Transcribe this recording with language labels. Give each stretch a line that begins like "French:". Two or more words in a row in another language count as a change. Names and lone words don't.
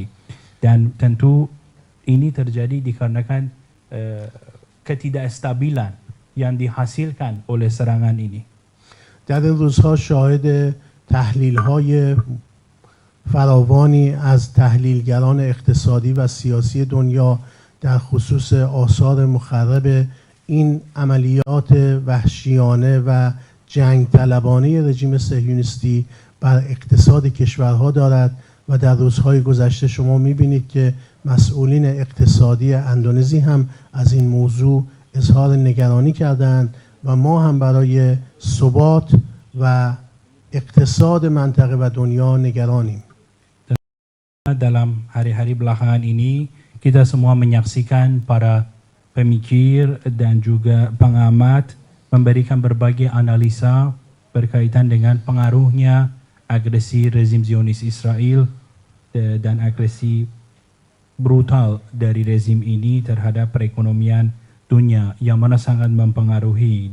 Indonesian: Dan tentu ini terjadi dikarenakan ketidakstabilan yang dihasilkan oleh serangan ini.
Persian: در این روزها شاهد تحلیل‌های فراوانی از تحلیلگران اقتصادی و سیاسی دنیا در خصوص آثار مخرب این عملیات وحشیانه و جنگ طلبانه رژیم صهیونیستی بر اقتصاد کشورها دارد و در روزهای گذشته شما می‌بینید که مسئولین اقتصادی اندونزی هم از این موضوع اظهار نگرانی کردند و ما هم برای ثبات و اقتصاد منطقه و دنیا نگرانیم.
Indonesian: Dalam hari-hari belakangan ini kita semua menyaksikan para pemikir dan juga pengamat memberikan berbagai analisa berkaitan dengan pengaruhnya agresi rezim Zionis Israel dan agresi brutal dari rezim ini terhadap perekonomian dunia yang mana sangat mempengaruhi.